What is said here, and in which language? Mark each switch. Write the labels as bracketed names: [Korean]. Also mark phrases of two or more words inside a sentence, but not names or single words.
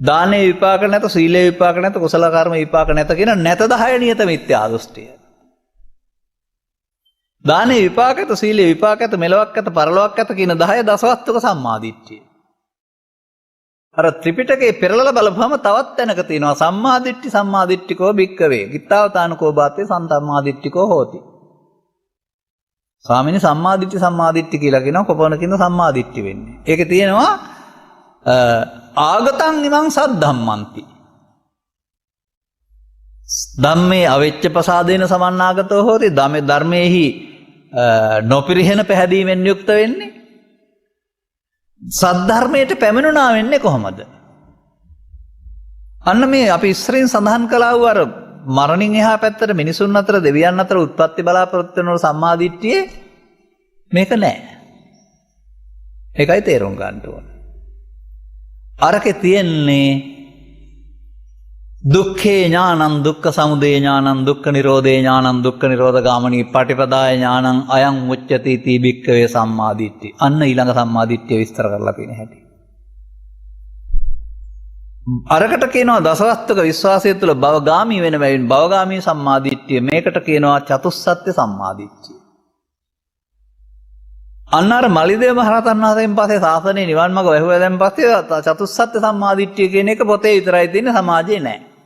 [Sinhala] දානේ විපාක නැත, සීලේ විපාක නැත, කුසල කර්ම විපාක නැත කියන නැත 10 නියත මිත්‍යා දෘෂ්ටිය. දානේ විපාක ඇත, සීලේ විපාක ඇත, මෙලොවක් ඇත, පරලොවක් ඇත කියන 10 දසවස්තුක සම්මාදිට්ඨිය. අර ත්‍රිපිටකේ පෙරලලා බලපුවම තවත් තැනක තියෙනවා [Pali] සම්මාදිට්ඨි සම්මාදිට්ඨිකෝ භික්කවේ. ගිත්තාවතානකෝ බාතේ සම්මාදිට්ඨිකෝ හෝති. ස්වාමීනි සම්මාදිට්ඨි සම්මාදිට්ඨි [Sinhala] කියලා කියනවා කොපමණකින්ද සම්මාදිට්ඨි වෙන්නේ. [Pali] ඒකේ තියෙනවා ආගතං ඉමං සද්ධම්මන්ති. ධම්මේ අවෙච්ච ප්‍රසාදේන සමන්නාගතෝ හෝති. [Sinhala] ධර්මයේහි නොපිරිහෙන පැහැදීමෙන් යුක්ත වෙන්නේ. සද්ධර්මයට පැමිණුණා වෙන්නේ කොහොමද? අන්න මේ අපි ඉස්සරින් සඳහන් කළා වූ අර මරණින් එහා පැත්තට මිනිසුන් අතර දෙවියන් අතර උත්පත්ති බලාපොරොත්තු වෙන සම්මාදිට්ඨියේ මේක නෑ. ඒකයි තේරුම් ගන්න ඕන. අරකේ තියෙන්නේ [Pali] දුක්ඛේ ඥානං දුක්ඛ සමුදය ඥානං දුක්ඛ නිරෝධේ ඥානං දුක්ඛ නිරෝධ ගාමිනී පටිපදාය ඥානං අයං උච්චති තී භික්ඛවේ සම්මාදිට්ඨි. [Sinhala] අන්න ඊළඟ සම්මාදිට්ඨිය විස්තර කරලා තියෙන හැටි. අරකට කියනවා දසවස්තුක විශ්වාසය තුළ භවගාමී වෙන බැවින් භවගාමී සම්මාදිට්ඨිය. මේකට කියනවා චතුස්සත්‍ය සම්මාදිට්ඨිය. අන්න අර මලිදේව මහරහතන් වහන්සේන් පස්සේ ශාසනයේ නිවන් මඟ වැහුවා දැන් පස්සේ චතුස්සත්‍ය සම්මාදිට්ඨිය කියන එක පොතේ විතරයි තියෙන්නේ, සමාජයේ නැහැ.